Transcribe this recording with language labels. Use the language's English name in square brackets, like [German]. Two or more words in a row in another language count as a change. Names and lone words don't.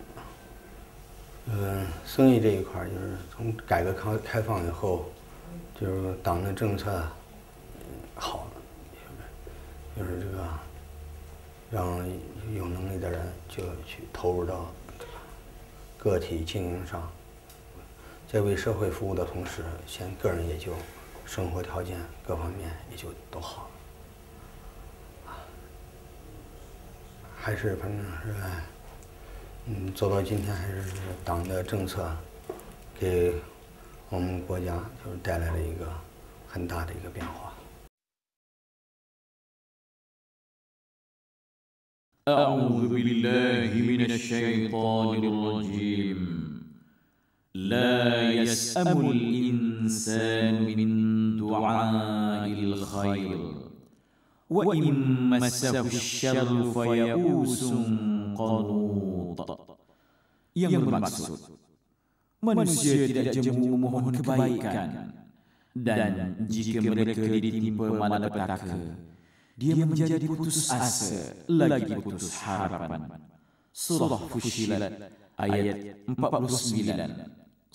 [Chinese] 生意这一块就是从改革开放以后，就是党的政策好了，就是这个让有能力的人就去投入到个体经营上， 在为社会服务的同时，个人也就生活条件各方面也就都好了。还是反正是，走到今天还是党的政策给我们国家就是带来了一个很大的一个变化。 [Arabic] أعوذ بالله من الشيطان الرجيم لا يسأم الإنسان من دعاء الخير وإن مسه الشر فيئوس قنوط. [Malay] Yang bermaksud, manusia tidak jemu memohon kebaikan, dan jika mereka ditimpa malapetaka, dia menjadi putus asa lagi putus harapan. Surah Fussilat ayat 49.